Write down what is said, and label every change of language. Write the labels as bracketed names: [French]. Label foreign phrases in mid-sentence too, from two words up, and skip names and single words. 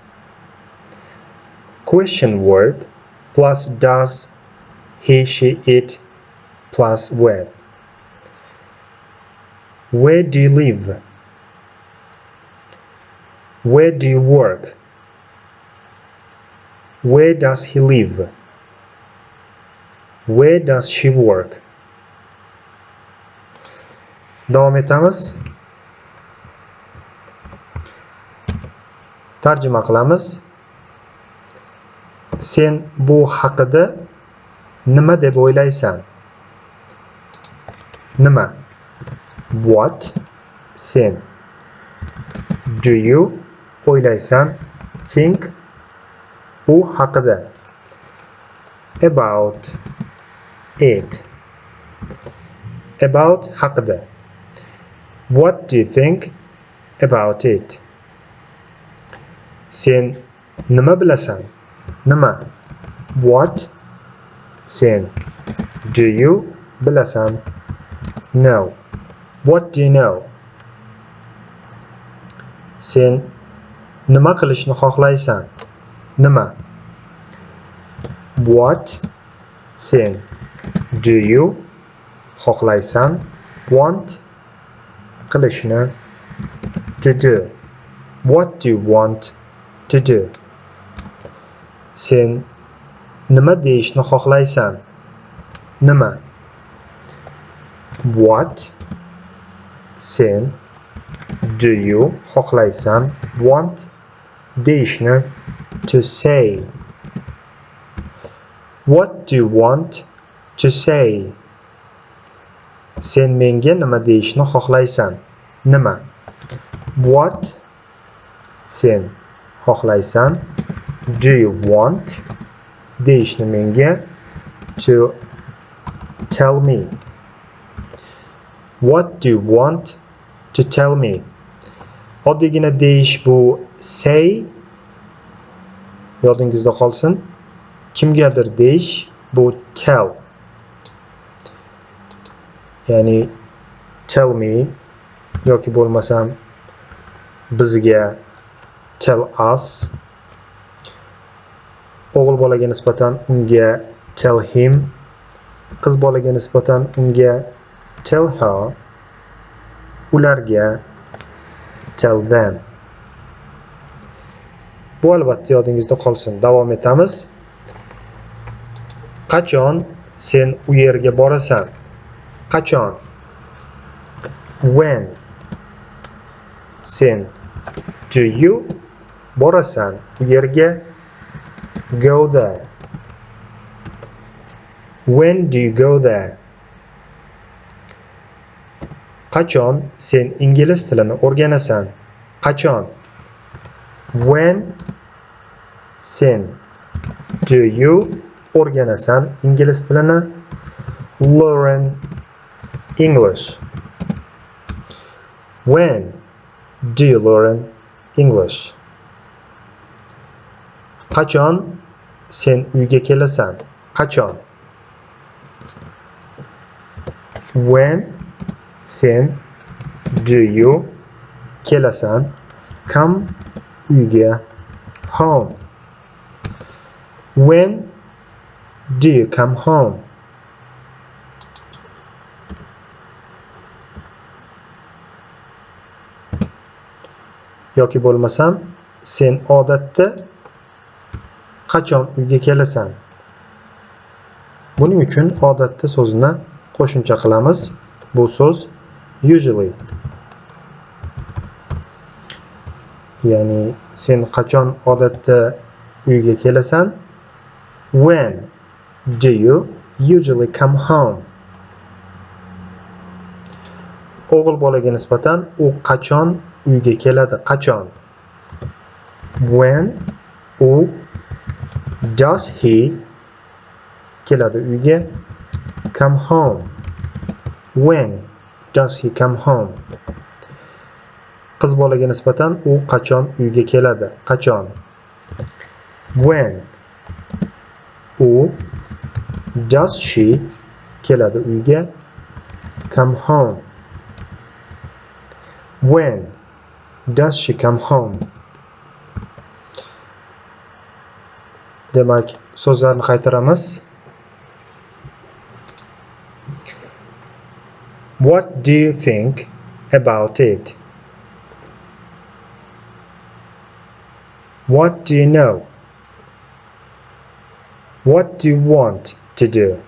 [English] Question word plus does, he, she, it plus verb. Where do you live? Where do you work? Where does he live? Where does she work? [Uzbek] Davom etamiz. Tarjima qilamiz. Sen bu haqida nima deb o'ylaysan? Nima? [English] What? Sen. Do you o'ylaysan? Think. [Uzbek] U haqida. [English] About. It. About haqida. What do you think about it? [Uzbek] Sen nima bilasan? Nima? [English] What? Sen. Do you bilasan? No. What do you know? [Uzbek] Sen nima qilishni xohlaysan? Nima? [English] What? Sen. Do you xohlaysan? Want? Qilishni. To do. What do you want to do? [Uzbek] Sen nima deyishni xohlaysan? Nima? [English] What? Sen. Do you xohlaysan? Want? Deyishni. To say. What do you want to say? [Uzbek] Sen menga nima deyishni xohlaysan? Nima? What? Sen xohlaysan? [English] Do you want? [Uzbek] Deyishni menga. [English] To tell me. What do you want to tell me? [Uzbek] Oddiygina deyish bu say. Yodingizda qolsin. Kimgadir deyish bu tell. Ya'ni [English] tell me [Uzbek] yoki bo'lmasam bizga [English] tell us. [Uzbek] O'g'il bolaga nisbatan unga [English] tell him. [Uzbek] Qiz bolaga nisbatan unga [English] tell her. Ularga tell them. [Uzbek] Bu albatta yodingizda qolsin. Davom etamiz. Qachon sen u yerga borasan? Qachon? [English] When. [Uzbek] Sen. [English] Do you [Uzbek] borasan u yerga? [English] Go there. When do you go there? [Uzbek] Qachon sen ingliz tilini o'rganasan? Qachon? When sen [English] do you [Uzbek] o'rganasan ingliz tilini? [English] Learn English. When do you learn English? [Uzbek] Qachon sen uyga kelasan? Qachon? [English] When sen do you kelasan? Come uyga. Home. When do you come home? [Uzbek] Yoki bo'lmasam, sen odatda qachon uyga kelasan? Buning uchun odatda so'zini qo'shimcha qilamiz. Bu so'z usually. Ya'ni sen qachon odatda uyga kelasan? [English] When do you usually come home? [Uzbek] O'g'il bolaga nisbatan u qachon uyga keladi? Qachon? [English] When u does he [Uzbek] keladi uyga? [English] Come home. When does he come home? [Uzbek] Qiz bolaga nisbatan u qachon uyga keladi? Qachon? [English] When u does she [Uzbek] keladi uyga? [English] Come home. When does she come home? [Uzbek] Demak, so'zlarni qaytaramiz. [English] What do you think about it? What do you know? What do you want to do?